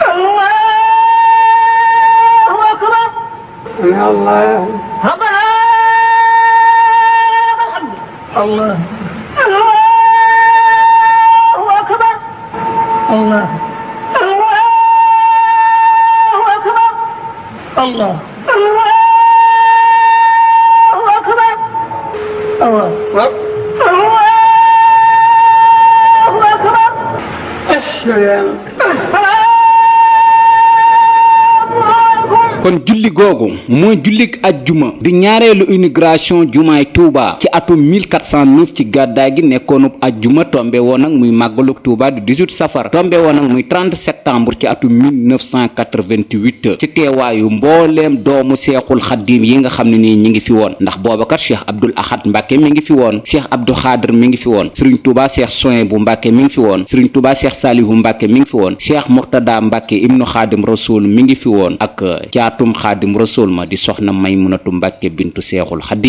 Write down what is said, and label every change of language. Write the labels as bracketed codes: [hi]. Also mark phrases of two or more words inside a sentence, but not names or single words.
[ar] أكبر سمع الله ربنا الله أكبر الله أكبر الله أكبر الله أكبر السلام [wo] kon julli googu mooy jullik ajjuma di ñaareelu inauguration jumaay Touba ci atum 1409 ci gàddaay gi nekkoonub ajjuma tombe woon ak muy màggaluk Touba di 18 safar tombe woon ak muy 30 septembre ci atum 1988 ci teewaayu mbooleem doomu seexul xaddiim yi nga xam ne nii ñi ngi fi woon ndax boobakat Cheikh Abdoul Ahad Mbacké mi ngi fi woon Cheikh Abdou Khadr mi ngi fi woon Serigne Touba Cheikh Souhaïbou Mbacké mi ngi fi woon Serigne Touba Cheikh Salihu Mbacké mi ngi fi woon Cheikh Mourtada Mbacké ibnu Khadim Rasoul mi ngi fi woon ak caatum xaadim rasul ma di soxna Maymunatu Mbàkke bintu seexul xadim.